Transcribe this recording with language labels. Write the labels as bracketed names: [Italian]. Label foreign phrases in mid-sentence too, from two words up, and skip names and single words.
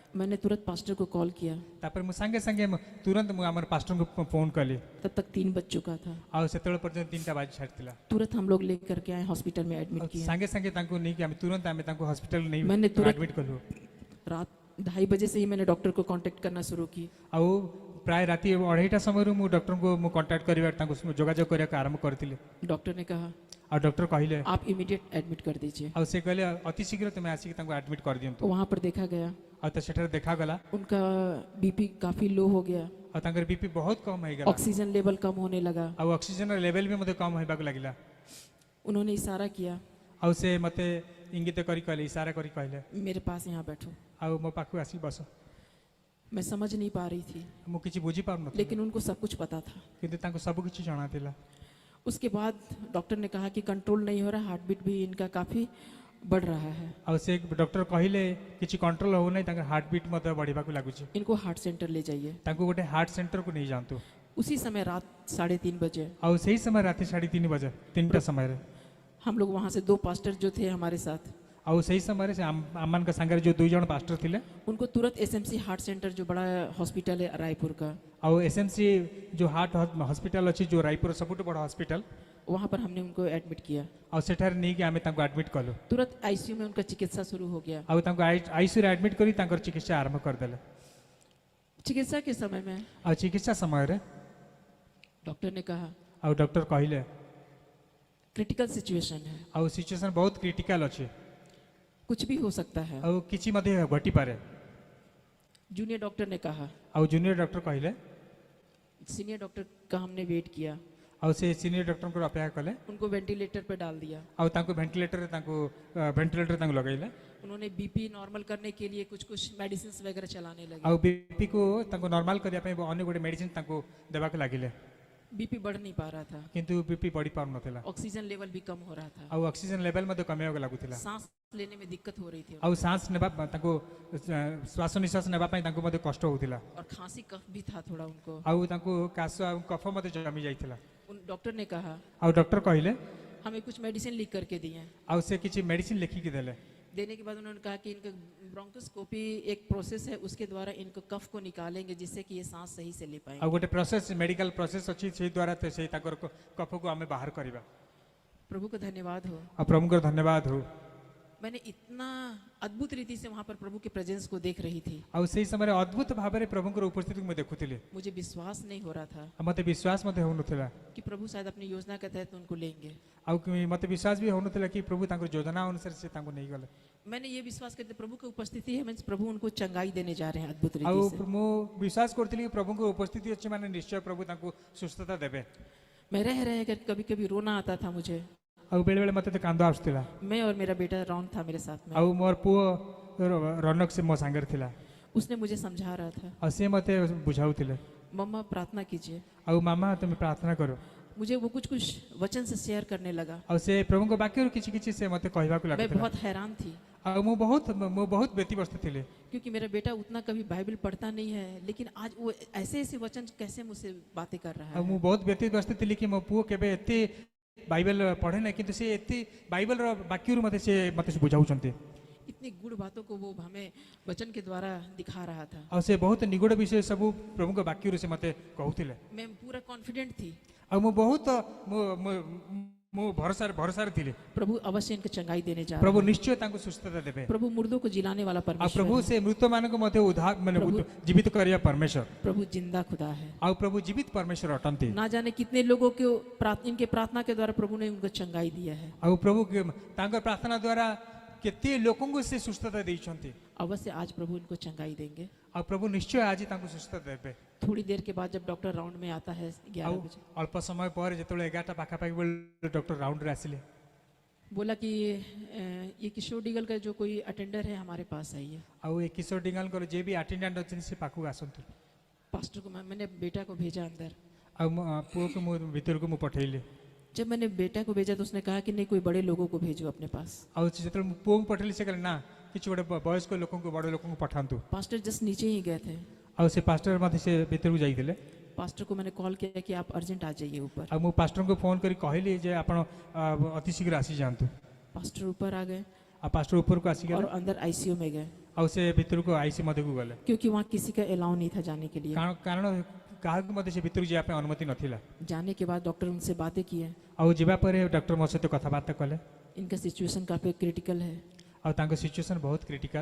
[Hindi] मैंने तुरंत पास्टर को कॉल किया। [Odia] ତାପରେ ମୁଁ ସାଙ୍ଗେ ସାଙ୍ଗେ ତୁରନ୍ତ ମୁଁ ଆମର ପାଷ୍ଟରଙ୍କୁ ଫୋନ୍ कଲି। [Hindi] तब तक 3 बज चुका था। [Odia] ଆଉ ସେତେବେଳେ ପର୍ଯ୍ୟନ୍ତ 3ଟା ବାଜି ସାରିଥିଲା। [Hindi] तुरंत हम लोग लेकर के आए, हॉस्पिटल में एडमिट किया। [Odia] ସାଙ୍ଗେ ସାଙ୍ଗେ ତାଙ୍କୁ ନେଇକି ତୁରନ୍ତ ଆମେ ତାଙ୍କୁ ହସ୍ପିଟାଲ ନେଇ [Hindi] मैंने तुरंत [Odia] ଆଡମିଟ୍ କଲୁ। [Hindi] रात 2:30 बजे से ही मैंने डॉक्टर को कांटेक्ट करना शुरू की। [Odia] ଆଉ ପ୍ରାୟ ରାତି 2:30ଟା ସମୟରୁ ମୁଁ ଡକ୍ଟରଙ୍କୁ ମୁଁ କଣ୍ଟାକ୍ଟ କରିବା ତାଙ୍କୁ ଯୋଗାଯୋଗ କରିବାକୁ ଆରମ୍ଭ କରିଥିଲି। [Hindi] डॉक्टर ने कहा [Odia] ଆଉ ଡକ୍ଟର କହିଲେ [Hindi] आप [English] immediate admit [Hindi] कर दीजिए। [Odia] ଆଉ ସେ କହିଲେ ଅତି ଶୀଘ୍ର ତୁମେ ଆସିକି ତାଙ୍କୁ ଆଡମିଟ୍ କରିଦିଅନ୍ତୁ। [Hindi] वहाँ पर देखा गया [Odia] ଆଉ ତ ସେଠାରେ ଦେଖାଗଲା [Hindi] उनका बीपी काफ़ी लो हो गया। [Odia] ଆଉ ତାଙ୍କର ବିପି ବହୁତ କମ୍ ହେଇଗଲା। [English] oxygen level [Hindi] कम होने लगा। [Odia] ଆଉ ଅକ୍ସିଜେନର ଲେଭେଲ ବି ମୋତେ କମ୍ ହେବାକୁ ଲାଗିଲା। [Hindi] उन्होंने इशारा किया [Odia] ଆଉ ସେ ମୋତେ ଇଙ୍ଗିତ କରି କହିଲେ, ଇଶାରା କରି କହିଲେ [Hindi] मेरे पास यहाँ बैठो। [Odia] ଆଉ ମୋ ପାଖକୁ ଆସିକି ବସ। [Hindi] मैं समझ नहीं पा रही थी, [Odia] ମୁଁ କିଛି ବୁଝିପାରୁନଥିଲି [Hindi] लेकिन उनको सब कुछ पता था। [Odia] କିନ୍ତୁ ତାଙ୍କୁ ସବୁ କିଛି ଜଣାଥିଲା। [Hindi] उसके बाद डॉक्टर ने कहा कि कंट्रोल नहीं हो रहा, [English] heart beat [Hindi] भी इनका काफ़ी बढ़ रहा है, [Odia] ଆଉ ସେ ଡକ୍ଟର କହିଲେ କିଛି କଣ୍ଟ୍ରୋଲ ହେଉନାହିଁ, ତାଙ୍କର [English] heart beat [Odia] ମଧ୍ୟ ବଢ଼ିବାକୁ ଲାଗୁଛି, [Hindi] इनको [English] heart center [Hindi] ले जाइए। [Odia] ତାଙ୍କୁ ଗୋଟେ ହାର୍ଟ ସେଣ୍ଟରକୁ ନେଇଯାଆନ୍ତୁ। [Hindi] उसी समय रात 3:30 बजे [Odia] ଆଉ ସେଇ ସମୟ ରାତି 3:30 ବଜେ 3ଟା ସମୟରେ [Hindi] हम लोग वहाँ से 2 पास्टर जो थे हमारे साथ, [Odia] ଆଉ ସେଇ ସମୟରେ ସେ ଆମମାନଙ୍କ ସାଙ୍ଗରେ ଯେଉଁ 2 ଜଣ ପାଷ୍ଟର ଥିଲେ [Hindi] उनको तुरंत एसएमसी हार्ट सेंटर जो बड़ा हॉस्पिटल है रायपुर का, [Odia] ଆଉ ଏସ୍ଏମ୍ସି ଯେଉଁ [English] heart hospital [Odia] ଅଛି ଯେଉଁ ରାୟପୁର ସବୁଠୁ ବଡ଼ ହସ୍ପିଟାଲ, [Hindi] वहाँ पर हमने उनको एडमिट किया। [Odia] ଆଉ ସେଠାରେ ନେଇକି ଆମେ ତାଙ୍କୁ ଆଡମିଟ୍ କଲୁ। [Hindi] तुरंत आईसीयू में उनका चिकित्सा शुरू हो गया। [Odia] ଆଉ ତାଙ୍କୁ ଆଇସିୟୁରେ ଆଡମିଟ୍ କରି ତାଙ୍କର ଚିକିତ୍ସା ଆରମ୍ଭ କରିଦେଲେ। [Hindi] चिकित्सा के समय में [Odia] ଆଉ ଚିକିତ୍ସା ସମୟରେ [Hindi] डॉक्टर ने कहा [Odia] ଆଉ ଡକ୍ଟର କହିଲେ [English] critical situation [Hindi] है, [Odia] ଆଉ ସିଚୁଏସନ୍ ବହୁତ କ୍ରିଟିକାଲ ଅଛି, [Hindi] कुछ भी हो सकता है। [Odia] ଆଉ କିଛି ମଧ୍ୟ ଘଟିପାରେ। [English] junior doctor [Hindi] ने कहा, [Odia] ଆଉ [English] junior doctor [Odia] କହିଲେ, [English] senior doctor [Hindi] का हमने वेट किया, [Odia] ଆଉ ସେ ସିନିୟର ଡକ୍ଟରଙ୍କର ଅପେକ୍ଷା କଲେ, [Hindi] उनको वेंटिलेटर पे डाल दिया। [Odia] ଆଉ ତାଙ୍କୁ ଭେଣ୍ଟିଲେଟରରେ ତାଙ୍କୁ ଲଗାଇଲେ। [Hindi] उन्होंने [English] BP normal [Hindi] करने के लिए कुछ कुछ मेडिसिन वगैरह चलाने लगे। [Odia] ଆଉ ବିପିକୁ ତାଙ୍କୁ ନର୍ମାଲ କରିବା ପାଇଁ ଅନ୍ୟ ଗୋଟେ ମେଡିସିନ ତାଙ୍କୁ ଦେବାକୁ ଲାଗିଲେ, [Hindi] बीपी बढ़ नहीं पा रहा था, [Odia] କିନ୍ତୁ ବିପି ବଢି ପାରୁନଥିଲା, [English] oxygen level [Hindi] भी कम हो रहा था, [Odia] ଆଉ [English] oxygen level [Odia] ମଧ୍ୟ କମିବାକୁ ଲାଗୁଥିଲା, [Hindi] सांस लेने में दिक्कत हो रही थी [Odia] ଆଉ ଶ୍ୱାସ ନେବା ତାଙ୍କୁ ଶ୍ୱାସ ନିଶ୍ୱାସ ନେବା ପାଇଁ ତାଙ୍କୁ ମଧ୍ୟ କଷ୍ଟ ହେଉଥିଲା, [Hindi] और खांसी कफ भी था थोड़ा उनको। [Odia] ଆଉ ତାଙ୍କୁ କାଶ ଆଉ କଫ ମଧ୍ୟ ଜମି ଯାଇଥିଲା। [Hindi] उन डॉक्टर ने कहा [Odia] ଆଉ ଡକ୍ଟର କହିଲେ, [Hindi] हमें कुछ मेडिसिन लिख करके दिए। [Odia] ଆଉ ସେ କିଛି ମେଡିସିନ ଲେଖିକି ଦେଲେ। [Hindi] देने के बाद उन्होंने कहा कि इनका ब्रोंकोस्कोपी एक प्रोसेस है, उसके द्वारा इनको कफ को निकालेंगे जिससे कि ये सांस सही से ले पाएंगे। [Odia] ଆଉ ଗୋଟେ ପ୍ରୋସେସ [English] medical process [Odia] ଅଛି, ସେଇ ଦ୍ୱାରା ସେଇ ତାଙ୍କର କଫକୁ ଆମେ ବାହାର କରିବା। [Hindi] प्रभु का धन्यवाद हो। [Odia] ଆଉ ପ୍ରଭୁଙ୍କର ଧନ୍ୟବାଦ ହଉ। [Hindi] मैंने इतना अद्भुत रीति से वहाँ पर प्रभु के प्रेजेंस को देख रही थी, [Odia] ଆଉ ସେଇ ସମୟରେ ଅଦ୍ଭୁତ ଭାବରେ ପ୍ରଭୁଙ୍କର ଉପସ୍ଥିତିକୁ ମୁଁ ଦେଖୁଥିଲି। [Hindi] मुझे विश्वास नहीं हो रहा था [Odia] ଆଉ ମୋତେ ବିଶ୍ୱାସ ମଧ୍ୟ ହେଉନଥିଲା, [Hindi] कि प्रभु शायद अपनी योजना के तहत उनको लेंगे। [Odia] ଆଉ ମୋତେ ବିଶ୍ୱାସ ବି ହେଉନଥିଲା କି ପ୍ରଭୁ ତାଙ୍କର ଯୋଜନା ଅନୁସାରେ ସେ ତାଙ୍କୁ ନେଇଗଲେ। [Hindi] मैंने ये विश्वास करते प्रभु की उपस्थिति है, मीन्स प्रभु उनको चंगाई देने जा रहे हैं अद्भुत [Odia] ଆଉ [Hindi] रीति से। [Odia] ମୁଁ ବିଶ୍ୱାସ କରୁଥିଲି କି ପ୍ରଭୁଙ୍କର ଉପସ୍ଥିତି ଅଛି ମାନେ ନିଶ୍ଚୟ ପ୍ରଭୁ ତାଙ୍କୁ ସୁସ୍ଥତା ଦେବେ। [Hindi] मैं रह कर कभी कभी रोना आता था मुझे। [Odia] ଆଉ ବେଳେବେଳେ ମୋତେ ତ କାନ୍ଦ ଆସୁଥିଲା। [Hindi] मैं और मेरा बेटा रौन था मेरे साथ में, [Odia] ଆଉ ମୋର ପୁଅ ରନକ ସେ ମୋ ସାଙ୍ଗରେ ଥିଲା, [Hindi] उसने मुझे समझा रहा था, [Odia] ଆଉ ସେ ମୋତେ ବୁଝାଉଥିଲେ, [Hindi] मम्मा प्रार्थना कीजिए। [Odia] ଆଉ ମାମା ତୁମେ ପ୍ରାର୍ଥନା କର। [Hindi] मुझे वो कुछ कुछ वचन से शेयर करने लगा। [Odia] ଆଉ ସେ ପ୍ରଭୁଙ୍କ ବାକ୍ୟରୁ କିଛି କିଛି ସେ ମୋତେ କହିବାକୁ [Hindi] मैं [Odia] ଲାଗୁଥିଲା। [Hindi] बहुत हैरान थी [Odia] ଆଉ ମୁଁ ବହୁତ ବ୍ୟତିବ୍ୟସ୍ତ ଥିଲି, [Hindi] क्योंकि मेरा बेटा उतना कभी बाइबल पढ़ता नहीं है, लेकिन आज वो ऐसे ऐसे वचन कैसे मुझसे बातें कर रहा [Odia] ଆଉ [Hindi] है। [Odia] ମୁଁ ବହୁତ ବ୍ୟତିବ୍ୟସ୍ତ ଥିଲି କି ମୋ ପୁଅ କେବେ ଏତେ ବାଇବେଲ ପଢ଼େ ନାହିଁ, କିନ୍ତୁ ସେ ଏତେ ବାଇବେଲର ବାକ୍ୟରୁ ମୋତେ ସେ ବୁଝାଉଛନ୍ତି। [Hindi] इतनी गुड़ बातों को वो हमें वचन के द्वारा दिखा रहा था। [Odia] ଆଉ ସେ ବହୁତ ନିଗୁଡ଼ ବିଷୟ ସବୁ ପ୍ରଭୁଙ୍କ ବାକ୍ୟରୁ ସେ ମୋତେ କହୁଥିଲେ [Hindi] मैं पूरा कॉन्फिडेंट थी [Odia] ଆଉ ମୁଁ ବହୁତ ମୁଁ ଭରସାରେ ଥିଲି [Hindi] प्रभु अवश्य इनको चंगाई देने जा रहा [Odia] ପ୍ରଭୁ ନିଶ୍ଚୟ ତାଙ୍କୁ ସୁସ୍ଥତା ଦେବେ [Hindi] है। प्रभु मुर्दों को जिलाने वाला [Odia] ଆଉ [Hindi] परमेश्वर [Odia] ପ୍ରଭୁ [Hindi] है। [Odia] ସେ ମୃତମାନଙ୍କୁ ମଧ୍ୟ ଉଦ୍ଧାର ମାନେ ଜୀବିତ କରିବା ପରମେଶ୍ୱର [Hindi] प्रभु जिंदा खुदा है। [Odia] ଆଉ ପ୍ରଭୁ ଜୀବିତ ପରମେଶ୍ୱର ଅଟନ୍ତି [Hindi] ना जाने कितने लोगों को इनके प्रार्थना के द्वारा प्रभु ने उनको चंगाई दिया है। [Odia] ଆଉ ପ୍ରଭୁ ତାଙ୍କ ପ୍ରାର୍ଥନା ଦ୍ୱାରା କେତେ ଲୋକଙ୍କୁ ସେ ସୁସ୍ଥତା ଦେଇଛନ୍ତି [Hindi] अवश्य आज प्रभु इनको चंगाई देंगे। [Odia] ଆଉ ପ୍ରଭୁ ନିଶ୍ଚୟ ଆଜି ତାଙ୍କୁ ସୁସ୍ଥତା ଦେବେ [Hindi] थोड़ी देर के बाद जब [English] doctor round [Hindi] में आता है 11 [Odia] ଆଉ [Hindi] बजे, [Odia] ଅଳ୍ପ ସମୟ ପରେ ଯେତେବେଳେ 11ଟା ପାଖାପାଖି ବେଳେ ଡକ୍ଟର ରାଉଣ୍ଡରେ ଆସିଲେ [Hindi] बोला कि ये किशोर डिगल का जो कोई अटेंडर है हमारे पास आइए। [Odia] ଆଉ ଏ କିଶୋର ଡିଙ୍ଗାଲଙ୍କର ଯିଏ ବି ଆଟେଣ୍ଡାଣ୍ଟ ଅଛନ୍ତି ସେ ପାଖକୁ ଆସନ୍ତୁ [Hindi] पास्टर को मैंने बेटा को भेजा अंदर। [Odia] ଆଉ ମୋ ପୁଅକୁ ମୁଁ ଭିତରକୁ ମୁଁ ପଠେଇଲି [Hindi] जब मैंने बेटा को भेजा तो उसने कहा कि नहीं कोई बड़े लोगों को भेजो अपने पास। [Odia] ଆଉ ଯେତେବେଳେ ମୁଁ ପୁଅକୁ ପଠେଇଲି ସେ କହିଲେ ନା କିଛି ଗୋଟେ ବୟସ୍କ ଲୋକଙ୍କୁ ବଡ଼ ଲୋକଙ୍କୁ ପଠାନ୍ତୁ [Hindi] पास्टर जस्ट नीचे ही गए थे। [Odia] ଆଉ ସେ ପାଷ୍ଟର ମଧ୍ୟ ସେ ଭିତରକୁ ଯାଇଥିଲେ [Hindi] पास्टर को मैंने कॉल किया कि आप अर्जेंट आ जाइए ऊपर। [Odia] ଆଉ ମୁଁ ପାଷ୍ଟରଙ୍କୁ ଫୋନ୍ କରି କହିଲି ଯେ ଆପଣ ଅତି ଶୀଘ୍ର ଆସିଯାଆନ୍ତୁ [Hindi] पास्टर ऊपर आ गए [Odia] ଆଉ ପାଷ୍ଟର ଉପରକୁ ଆସିଗଲେ [Hindi] और अंदर आईसीयू में गए [Odia] ଆଉ ସେ ଭିତରକୁ ଆଇସି ମଧ୍ୟକୁ ଗଲେ [Hindi] क्योंकि वहाँ किसी का अलाउ नहीं था जाने के लिए। [Odia] କାରଣ କାହାକୁ ମଧ୍ୟ ସେ ଭିତରକୁ ଯିବା ପାଇଁ ଅନୁମତି ନଥିଲା [Hindi] जाने के बाद डॉक्टर उनसे बातें किए। [Odia] ଆଉ ଯିବା ପରେ ଡକ୍ଟର ମୋ ସହିତ କଥାବାର୍ତ୍ତା କଲେ [Hindi] इनका सिचुएशन काफ़ी क्रिटिकल है, [Odia] ଆଉ ତାଙ୍କ ସିଚୁଏସନ୍ ବହୁତ କ୍ରିଟିକାଲ